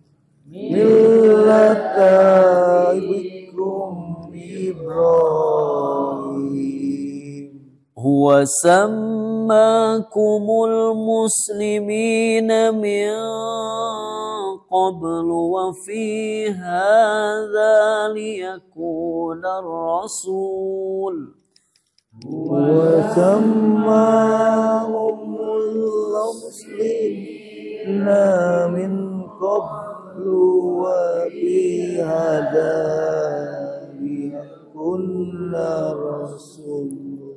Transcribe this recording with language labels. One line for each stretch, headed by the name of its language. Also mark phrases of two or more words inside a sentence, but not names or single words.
Arabic: ملة أبيكم إبراهيم. هو سماكم المسلمين من قبل وفي هذا ليكون الرسول وسماهم المسلمين من قبل وفي هذا ليكون رسول